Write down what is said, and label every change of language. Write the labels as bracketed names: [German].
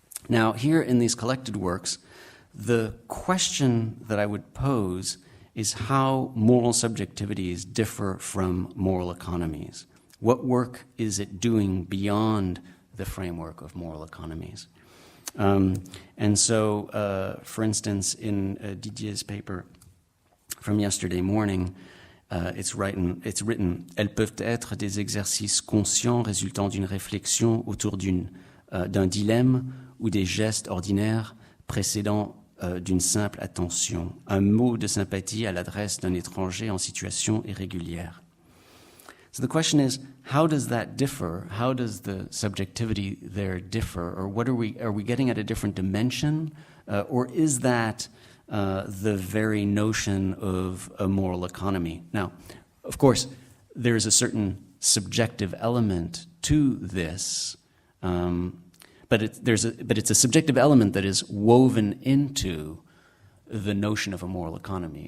[English] Now, here in these collected works, the question that I would pose is how moral subjectivities differ from moral economies. What work is it doing beyond the framework of moral economies? And so, for instance, in Didier's paper from yesterday morning, it's written, [French] elles peuvent être des exercices conscients résultant d'une réflexion autour d'un dilemme ou des gestes ordinaires précédant d'une simple attention, un mot de sympathie à l'adresse d'un étranger en situation irrégulière. [English] So the question is, how does that differ? How does the subjectivity there differ? Or what are we getting at a different dimension? Or is that the very notion of a moral economy? Now, of course, there's a certain subjective element to this, but it's a subjective element that is woven into the notion of a moral economy.